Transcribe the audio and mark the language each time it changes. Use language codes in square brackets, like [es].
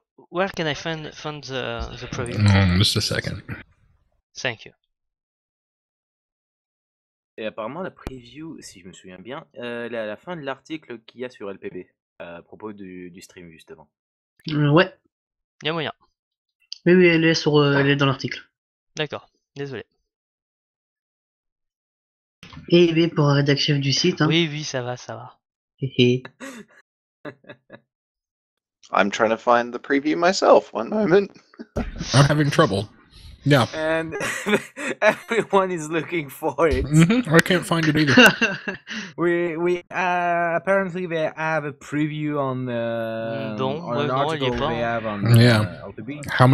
[en] Where can I find the preview? Just a second. Thank you. [fr] Et apparemment, la preview, si je me souviens bien, elle est à la fin de l'article qu'il y a sur LPB à propos du stream, justement. Ouais. Il y a moyen. Oui, elle est dans l'article. D'accord. Désolé. Et bien pour rédac chef du site. Hein. Oui, ça va. [en] I'm trying to find the preview myself. One moment. I'm having trouble. Yeah. And everyone is looking for it. I can't find it either. We apparently they have a preview on an article they have on LPB.